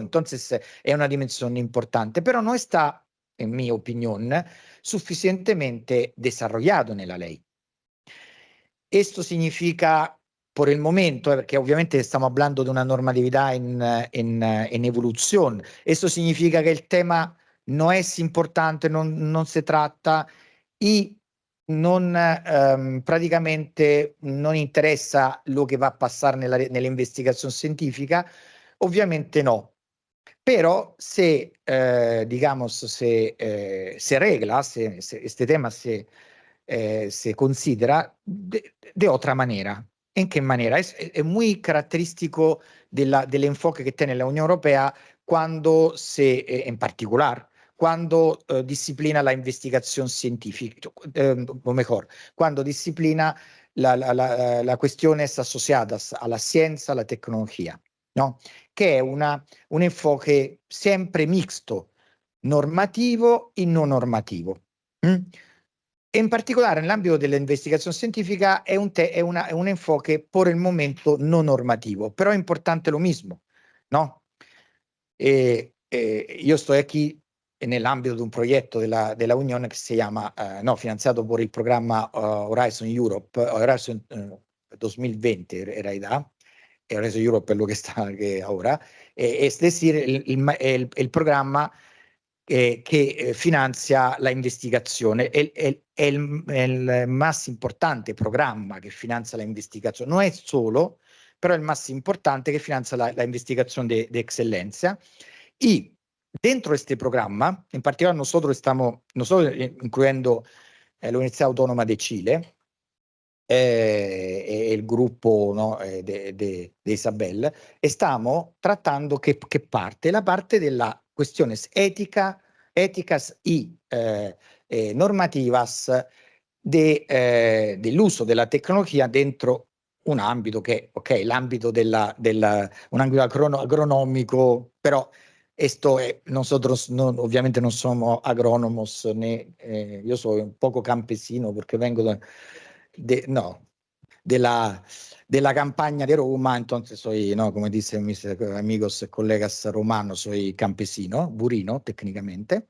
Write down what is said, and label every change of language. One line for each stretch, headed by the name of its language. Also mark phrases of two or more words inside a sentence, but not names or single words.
Spanish: Entonces es una dimensión importante, pero no está, en mi opinión, suficientemente desarrollado en la ley. Esto significa, por el momento, porque obviamente estamos hablando de una normatividad en evolución, esto significa que el tema no es importante, no se trata y
Italian: praticamente non interessa lo che va a passare nell'investigazione scientifica, ovviamente no.
Spanish: Pero digamos, se regla, se este tema se considera de otra manera. ¿En qué manera? Es muy característico del enfoque que tiene la Unión Europea cuando en particular, cuando disciplina la investigación científica, o mejor, cuando disciplina las cuestiones asociadas a la ciencia, a la tecnología, ¿no? Que
Italian: è un
Spanish: enfoque sempre mixto, normativo y no normativo.
Italian: En particolare nell'ambito dell'investigazione scientifica è un
Spanish: enfoque por el momento no normativo,
Italian: però è importante
Spanish: lo mismo, ¿no?
Italian: Io sto qui nell'ambito di un progetto della Unione che si chiama, finanziato por il programma Horizon Europe, Horizon 2020 in realtà, e Horizon Europe è quello che sta ora,
Spanish: es decir,
Italian: il programma che finanzia la investigazione, è il más importante programma che finanzia la investigazione, non è solo, però è il más importante che finanzia la investigazione
Spanish: de excelencia. Y dentro este programa, en particular nosotros incluyendo la Universidad Autónoma de Chile, el grupo, ¿no? de Isabel, estamos tratando la parte de las cuestiones éticas y normativas del uso de la tecnología dentro un ambito
Italian: che, ok, l'ambito un ambito
Spanish: agronómico, però esto nosotros obviamente no somos agrónomos, yo soy un poco campesino porque vengo de la campaña de Roma, entonces soy, no, como dicen mis amigos y colegas romanos, soy campesino, burino técnicamente.